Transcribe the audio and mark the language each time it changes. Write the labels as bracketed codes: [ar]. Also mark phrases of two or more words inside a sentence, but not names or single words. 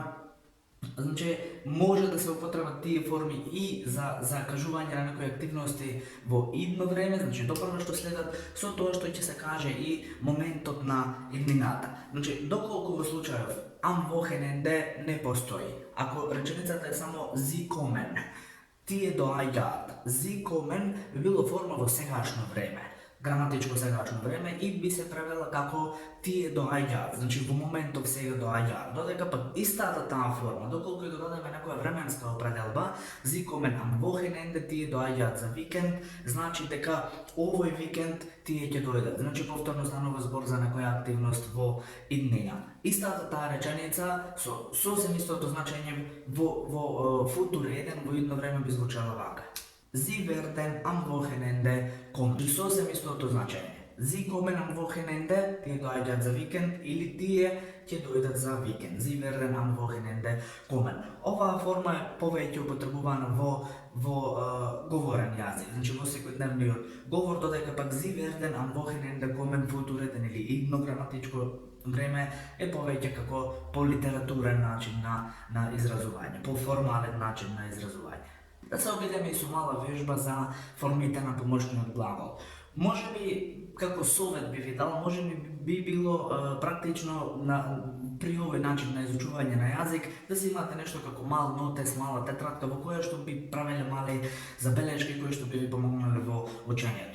[mk] Значи, може да се употребат тие форми и за кажување на некои активности во идно време, значи допрво што следат со тоа што ќе се каже и моментот на иднината. Значи, доколку во случајов [de] am Wochenende [mk] не постои, ако реченицата е само [de] sie kommen, [mk] тие доаѓаат, [de] sie kommen [mk] би било форма во сегашно време. Граматичко сегашно време и би се превела како тие доаѓаат, значи во моментов сега доаѓаат. Додека пак истата таа форма, доколку ја додадеме некоја временска определба, [de] Sie kommen am Wochenende [mk] тие доаѓаат за викенд, значи дека овој викенд тие ќе дојдат. Значи повторно станува збор за некоја активност во иднина. Истата таа реченица со сосем истото значење во футур еден во идно време би звучала вака. [de] Sie werden am Wochenende kommen. [mk] И сосем истото значење. [de] Sie kommen am Wochenende, [mk] тие доаѓаат за викенд, или тие ќе дојдат за викенд. [de] Sie werden am Wochenende kommen. [mk] Оваа форма е повеќе употребувана во говорен јазик, значи во секојдневниот говор, додека пак [de] Sie werden am Wochenende kommen [mk] футуреден или идно граматичко време е повеќе како по литературен начин на изразување, по формален начин на изразување. Да се обидеме и со мала вежба за формите на помошниот глагол. Може би, како совет би ви дал, може би било практично при овој начин на изучување на јазик да си имате нешто како мал нотес, мала тетрадка во која што би правеле мали забелешки кои што би ви помогнале во учењето.